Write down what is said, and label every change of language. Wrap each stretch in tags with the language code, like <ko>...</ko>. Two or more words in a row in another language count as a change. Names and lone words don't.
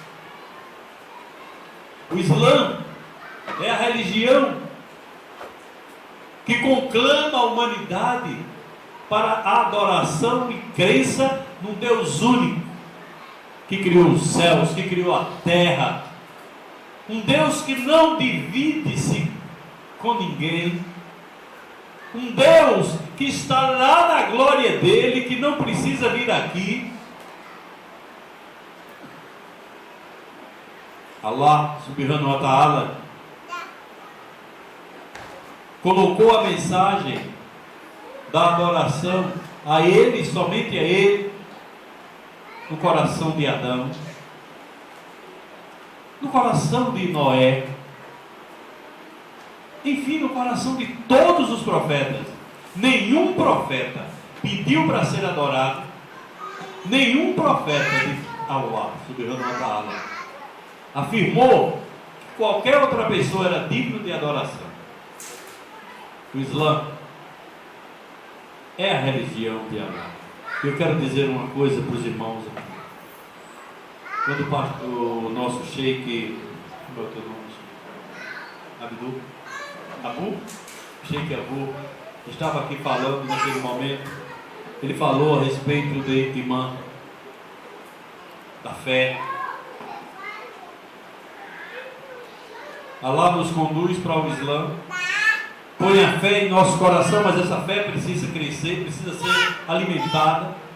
<pt>O Islã é a religião que conclama a humanidade para a adoração e crença num Deus único, que criou os céus, que criou a terra, um Deus que não divide-se com ninguém, um Deus que está lá na glória dele, que não precisa vir aqui. Allah</pt> <ar>سبحانه وتعالى</ar> <pt>colocou a mensagem da adoração a ele, somente a ele, no coração de Adão, no coração de Noé, enfim, no coração de todos os profetas. Nenhum profeta pediu para ser adorado, nenhum profeta de Allah</pt> <ar>سبحانه وتعالى</ar> <pt>afirmou que qualquer outra pessoa era digno de adoração. O Islã é a religião de Allah. Eu quero dizer uma coisa para os irmãos aqui. Quando o nosso sheik, como é o teu nome? Abu? Sheik Abu estava aqui falando naquele momento, ele falou a respeito de imã, da fé. Allah nos conduz para o Islã, põe a fé em nosso coração, mas essa fé precisa crescer, precisa ser alimentada.</pt>